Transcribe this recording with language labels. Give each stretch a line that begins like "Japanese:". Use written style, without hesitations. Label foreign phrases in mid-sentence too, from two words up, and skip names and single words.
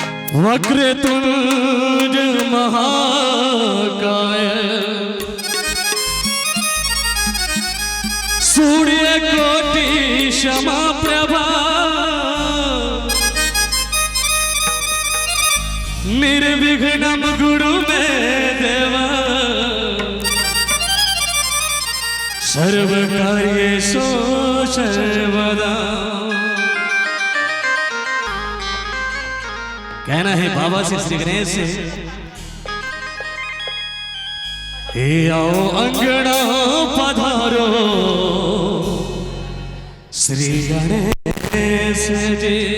Sanskrit: वक्रतुंड महाकाय सूर्य कोटि समप्रभा निर्विघ्नं गुरु मे देवा सर्वकार्येषु सर्वदा।
Hindi: कहना है बाबा से श्री गणेश से, हे आओ अंगना पधारो श्री गणेश जी